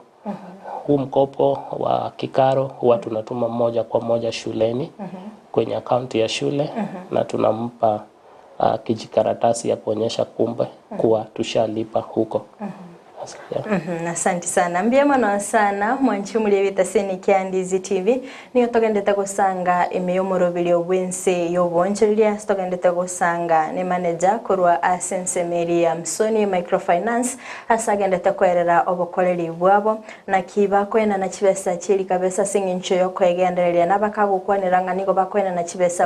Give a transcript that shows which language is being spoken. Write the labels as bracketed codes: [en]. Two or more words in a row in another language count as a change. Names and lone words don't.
[sw] Huu mkopo wa kikaro huwa tunatuma moja kwa moja shuleni kwenye akaunti ya shule, na tunampa kijikaratasi ya kuonyesha kuwa tushalipa huko. Asante sana. [guz] Mbyamano sana mwanchumuli bitaseni kya Ndizi TV. Niyo togendeta gusanga emeyomorobili obwense yoboncheria, togendeta gusanga ne manager korwa Ense ya Musoni Microfinance, asagendeta kwerera obokoreri bwabo na kiba kwena na chibesa chiri kabesa singincho yo kwegendereria nabakagukwanira nigo bakwena na chibesa